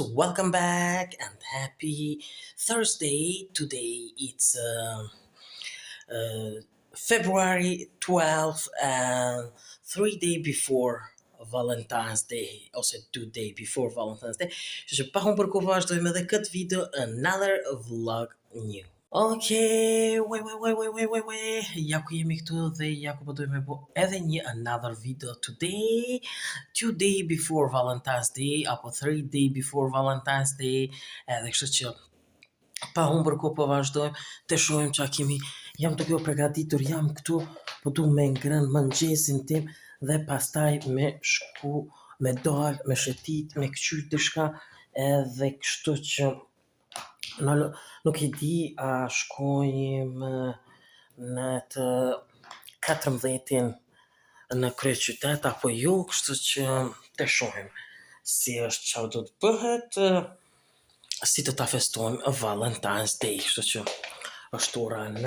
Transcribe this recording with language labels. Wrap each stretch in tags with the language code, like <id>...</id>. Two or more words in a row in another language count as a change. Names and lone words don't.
<en>Welcome back and happy Thursday. Today it's February 12th and 3 days before Valentine's Day, also 2 days before Valentine's Day.</en> <sq>Dus je pagam për ku vazhdojmë edhe këtë video,</sq> <en>another vlog new. Okay, wait.</en> <sq>Ja ku jemi këtu dhe ja ku po dojmë bo edhe një</sq> <en>another video today. 2 days before Valentine's Day, apo 3 days before Valentine's Day.</en> <sq>Edhe kështu që pa humbur kohë po vazhdojmë të shohim çka kemi. Jam duke u përgatitur, jam këtu, po du me ngrënë mëngjesin tim dhe pastaj me shku, me dal, me shetit, me këqyr diçka, edhe kështu që nuk e di a shkojmë në të 14-in në kryeqytet apo jo, kështu që të shohim si është çfarë do të bëhet, si do ta festojmë Valentine's Day, kështu që është ora</sq>